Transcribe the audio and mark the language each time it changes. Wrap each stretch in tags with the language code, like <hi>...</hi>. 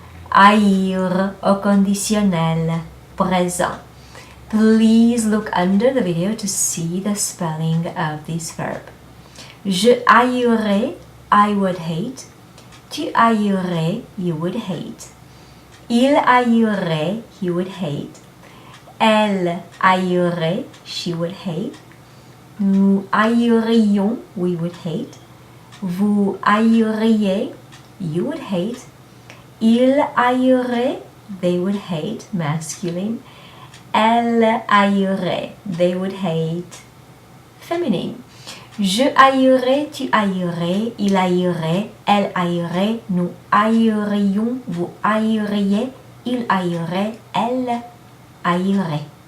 <fr>Haïr au conditionnel présent.</fr> <en>Please look under the video to see the spelling of this verb.</en> <fr>Je haïrais,</fr> <en>I would hate.</en> <fr>Tu haïrais,</fr> <en>you would hate.</en> <fr>Il haïrait,</fr> <en>he would hate.</en> <fr>Elle haïrait,</fr> <en>she would hate.</en> <fr>Nous haïrions,</fr> <en>we would hate.</en> <fr>Vous haïriez,</fr> <en>you would hate.</en> <fr>Ils haïraient,</fr> <en>they would hate, masculine.</en> <fr>Elles haïraient,</fr> <en>they would hate, feminine.</en> <fr>Je haïrais, tu haïrais, il haïrait, elle haïrait, nous haïrions, vous haïriez, il haïrait, elle haïrait.</fr>